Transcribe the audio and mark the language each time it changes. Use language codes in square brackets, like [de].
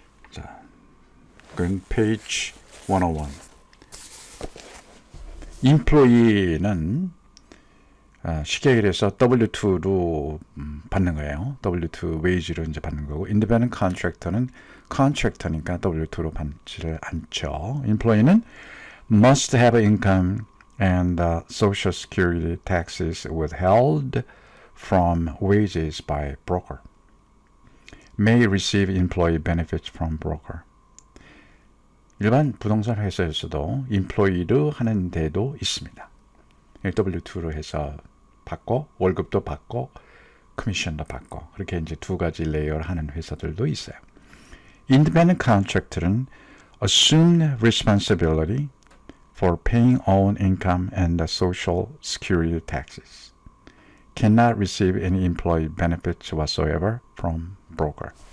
[ko] 자, 그건 page 101. employee는 쉽게 얘기해서 W2로 받는 거예요. W2 wage로 이제 받는 거고, independent contractor는 contractor니까 W2로 받지를 않죠. [en] employee는 must have income and social security taxes withheld from wages by broker. may receive employee benefits from broker. [ko] 일반 부동산 회사에서도 employee로 하는 데도 있습니다. W2로 해서 받고 월급도 받고 커미션도 받고 그렇게 이제 두 가지 레이어를 하는 회사들도 있어요. [en] Independent contractor는 assumed responsibility for paying own income and the social security taxes. Cannot receive any employee benefits whatsoever from broker.